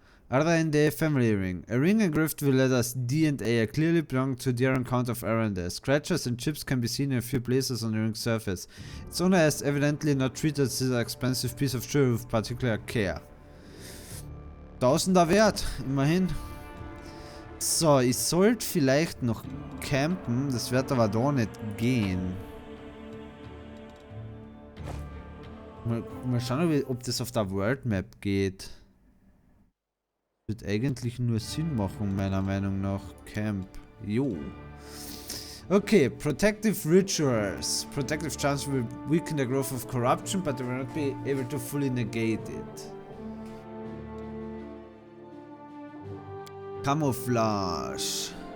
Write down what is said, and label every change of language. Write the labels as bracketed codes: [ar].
[en] Other in the family ring. A ring engraved with letters D and A clearly belong to their account of Arendelle. Scratches and chips can be seen in a few places on the ring's surface. Its owner has evidently not treated this expensive piece of jewelry with particular care. [de] 1000er Wert, immerhin. So, ich sollte vielleicht noch campen, das wird aber da nicht gehen. Mal schauen, ob das auf der World Map geht. Wird eigentlich nur Sinn machen, meiner Meinung nach. [en] Camp. Jo. Okay, protective rituals. Protective charms will weaken the growth of corruption, but they will not be able to fully negate it. Camouflage.